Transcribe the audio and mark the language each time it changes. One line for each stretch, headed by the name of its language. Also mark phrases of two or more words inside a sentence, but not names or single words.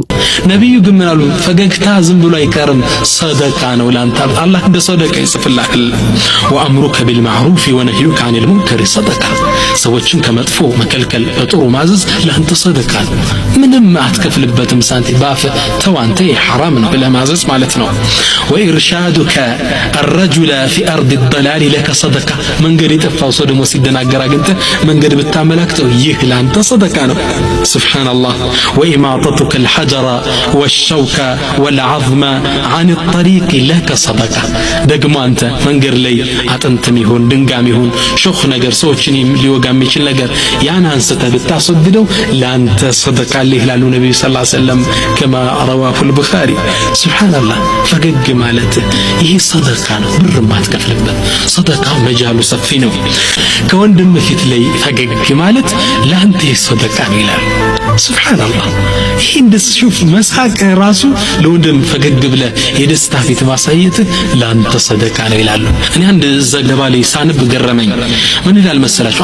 Amharic: ነቢዩ ግን ምን አሉ? ፈገግታ ዝም ብሎ አይቀርም፣ ሰደቃ ነው ላንተ። አላህ እንደ ሰደቃ ይጽፍልሃል።
Arabic: وأمرك بالمعروف ونهيك عن المنكر صدقة።
Amharic: ሰዎችን ከመጥፎ መከልከል በጥሩ ማዘዝ ላንተ ሰደቃ ነው። ምንም አትከፍልበትም ሳንቲም ባፍ ተው አንተ ሐራም ነው ለማዘዝ ማለት ነው።
Arabic: وإرشادك الرجل في أرض الضلال لك صدقة።
Amharic: መንገድ የጠፋው ሰው ደግሞ ሲደናገር አግኝተህ መንገድ ብታመላክተው ይህ ላንተ ሰደቃ ነው። ሱብሃንአላህ።
Arabic: وإماطتك الحجر والشوك والعظم عن الطريق لك صدقة።
Amharic: ደግሞ አንተ መንገድ ላይ አጥንትም ይሁን ድንጋም ይሁን ሾህ ነገር ሰዎችን ሊወጋ የሚችል ነገር ያን አንስተህ ብታስወግደው ላንተ ሰደቃ ይላሉ ነብዩ
Arabic: صلى الله عليه وسلم كما رواه البخاري።
Amharic: ሱብሃንአላህ። ፈገግ ማለት ይሄ ሰደቃ ነው፣ ብር ማትከፍልበት ሰደቃ። መጃሉ ሰፊ ነው። ከወንድም ፊት ላይ ፈገግ ማለት ላንተ ሰደቃ ነው ይላል። ሱብሃንአላህ። ይሄ እንደዚህ ሹፍ መሳቅ ራሱ ለወንድም ፈገግ ብለህ የደስታ ፊት ማሳየት ላንተ ሰደቃ ነው ይላሉ። እኔ አንድ ዘገባ ላይ ሳንብ ገረመኝ። ምን ይላል መሰላችሁ?